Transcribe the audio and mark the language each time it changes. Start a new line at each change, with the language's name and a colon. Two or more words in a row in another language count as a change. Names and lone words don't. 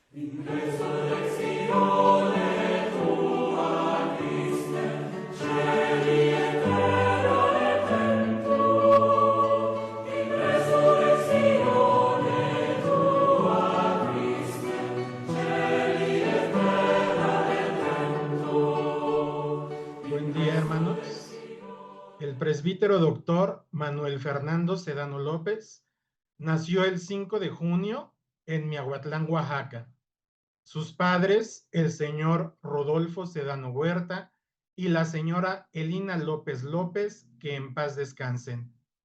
Latin: In resurrectione tua Christe, celi et terra et templo. In resurrectione tua Christe, celi et terra et templo.
Spanish: Buen día, hermanos. El presbítero doctor Manuel Fernando Sedano López nació el 5 de junio en Miahuatlán, Oaxaca. Sus padres, el señor Rodolfo Sedano Huerta y la señora Elina López López, que en paz descansen.